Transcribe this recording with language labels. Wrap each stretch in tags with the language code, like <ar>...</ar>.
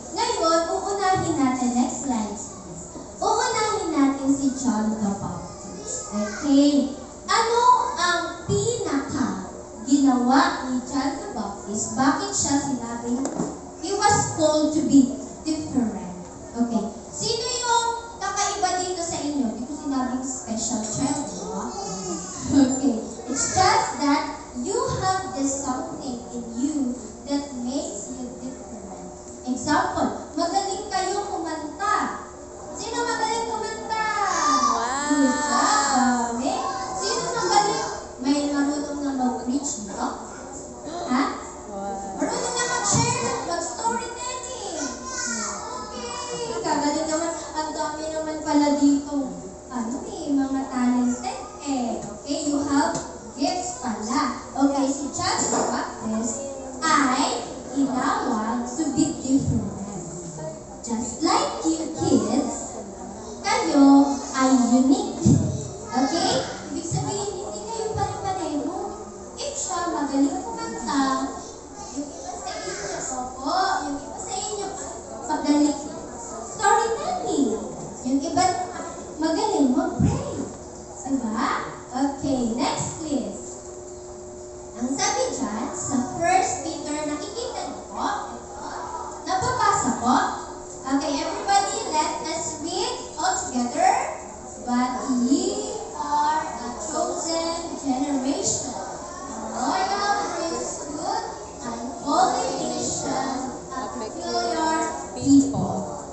<tl>Ngayon, uunahin natin.</tl> <en>Next slide.</en> <tl>Uunahin natin si John the Baptist. Okay. Ano ang pinaka ginawa ni John the Baptist? Bakit siya sinabing</tl> <en>he was called to be different? Okay.</en> <tl>Sino yung kakaiba dito sa inyo? Hindi ko sinabing special child, no? Okay.</tl> <en>It's just that you have this something in you that makes you different. Example,</en> <tl>magaling kayo kumanta. Sino magaling kumanta? Wow!</tl> <en>Good job.</en> <tl>Okay. Sino magaling? May marunong na mag-preach, no? Ha? Wow! Marunong na mag-share, mag-storytelling. Okay. Kagaling naman. Ang dami naman pala dito. Mga talented eh.</tl> <en>Okay, you have gifts</en> <tl>pala. Okay, si John the Baptist ay inawag</tl> <en>to be different. Just like you kids,</en> <tl>kayo ay</tl> <en>unique. Okay?</en> <tl>Ibig sabihin, hindi kayo pare-pareho.</tl> <en>If</en> <tl>siya magaling kumanta, yung iba sa inyo, opo, yung iba sa inyo, magaling storytelling. Yung iba, magaling mag-pray. Diba?</tl> <en>Okay, next please.</en> <tl>Ang sabi dyan, sa 1 Peter, nakikita niyo po? Napapasa po?</tl> <en>Okay, everybody, let us read all together. But ye are a chosen generation, a royal priesthood, and holy nation, a peculiar people.</en>